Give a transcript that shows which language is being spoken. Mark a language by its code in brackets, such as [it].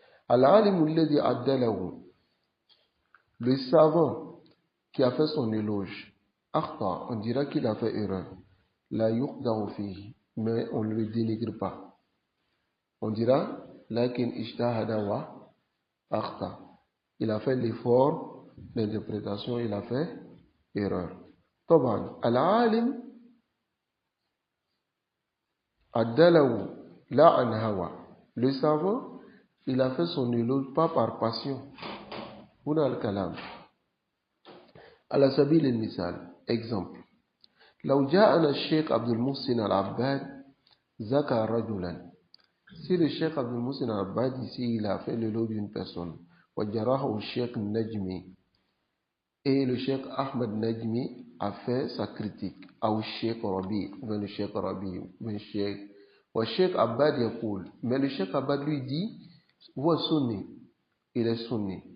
[ar] العالم الذي عدله, [fr] le savant qui a fait son éloge, [ar] akhta, [fr] on dira qu'il a fait erreur. [ar] La yuqda'u fihi, [fr] mais on ne le dénigre pas. On dira [ar] lakin ijtahada wa akhta. [fr] Il a fait l'effort d'interprétation, il a fait erreur. [ar] طبعا العالم عدله لا عن هوى. [fr] Le savant, il a fait son éloge pas par passion. [ar] هنا الكلام. على سبيل المثال, [fr] exemple. [ar] لو جاءنا الشيخ عبد المحسن العباد ذكى رجلا. [fr] Si le Cheikh Abdul Muhsin al-Abbad ici, il a fait le lot d'une personne, [ar] وجرحه الشيخ النجمي, [fr] et le Cheikh Ahmed Najmi a fait sa critique, [ar] أو الشيخ ربيع, [fr] ou le Cheikh Rabi, ou le Cheikh, [ar] والشيخ Abbad يقول, [fr] mais le Cheikh Abbad lui dit, [ar] هو [fr] sunni, il est sunni.